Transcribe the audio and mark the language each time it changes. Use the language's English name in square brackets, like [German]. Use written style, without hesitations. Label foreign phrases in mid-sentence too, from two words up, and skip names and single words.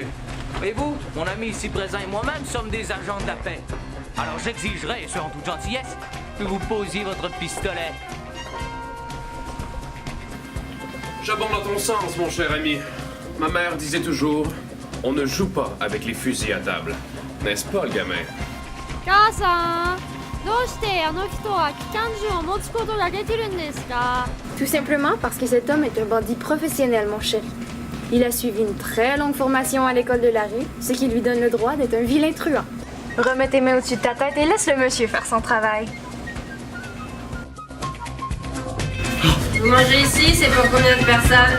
[French] Et vous, mon ami ici présent et moi-même sommes des agents de la paix. Alors j'exigerai, et ce en toute gentillesse, que vous posiez votre pistolet. J'abonde dans ton sens, mon cher ami. Ma mère disait toujours, on ne joue pas avec les fusils à table. N'est-ce pas, le gamin? [Japanese] 母さん、どうしてあの人は機関銃を持つことができるんですか? [French] Tout simplement parce que cet homme est un bandit professionnel, mon chéri. Il a suivi une très longue formation à l'école de la rue, ce qui lui donne le droit d'être un vilain truand. Remets tes mains au-dessus de ta tête et laisse le monsieur faire son travail. Vous mangez ici, c'est pour combien de personnes?